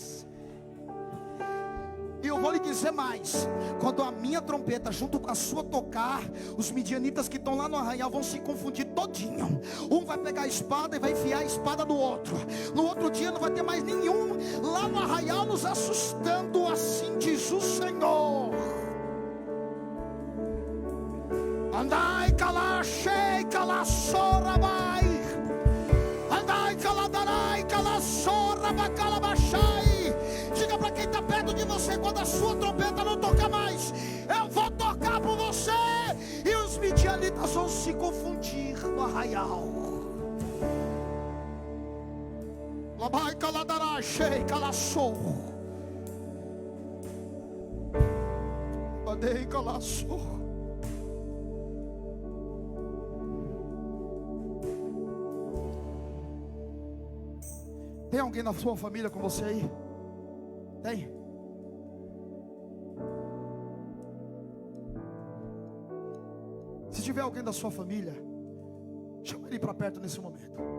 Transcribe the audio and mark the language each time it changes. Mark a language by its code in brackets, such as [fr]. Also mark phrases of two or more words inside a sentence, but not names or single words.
[pt] E eu vou lhe dizer mais: quando a minha trombeta junto com a sua tocar, os midianitas que estão lá no arraial vão se confundir todinho. Um vai pegar a espada e vai enfiar a espada no outro. No outro dia não vai ter mais nenhum lá no arraial nos assustando. Assim diz o Senhor. Andai calachei calassorabai. Andai caladarai calassorabacalabachai. Diga para quem está perto de você: quando a sua trombeta não tocar mais, eu vou tocar por você. E os midianitas vão se confundir no arraial. Labai caladarachei calaçou. Badei calaçou. Tem alguém na sua família com você aí? Tem? Se tiver alguém da sua família, chama ele para perto nesse momento.